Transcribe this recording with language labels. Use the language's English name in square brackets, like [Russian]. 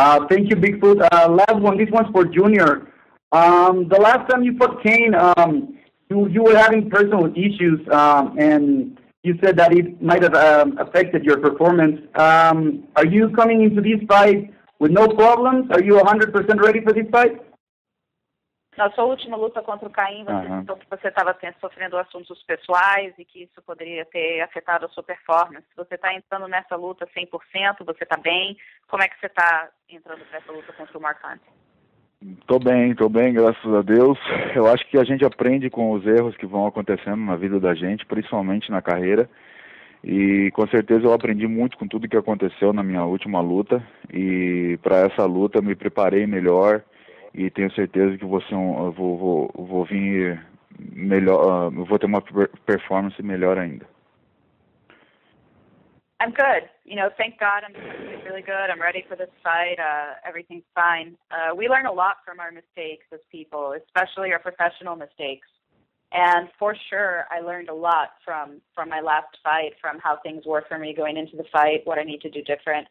[English] Thank you, Bigfoot. Last one. This one's for Junior. The last time you fought Kane, you were having personal issues, and you said that it might have affected your performance. Are you coming into this fight with no problems? Are you 100% ready for this fight? [Portuguese] Na sua última luta contra o Caim, você citou que você estava sofrendo assuntos pessoais e que isso poderia ter afetado a sua performance. Você está entrando nessa luta 100%? Você está bem? Como é que você está entrando nessa luta contra o Mark Hunt? Tô bem, graças a Deus. Eu acho que a gente aprende com os erros que vão acontecendo na vida da gente, principalmente na carreira. E com certeza eu aprendi muito com tudo que aconteceu na minha última luta. E para essa luta eu me preparei melhor e tenho certeza que vou vir melhor, vou ter uma performance melhor ainda. [English] I'm good. Thank God I'm doing really good. I'm ready for this fight. Everything's fine. We learn a lot from our mistakes as people, especially our professional mistakes. And for sure, I learned a lot from my last fight, from how things were for me going into the fight, what I need to do different.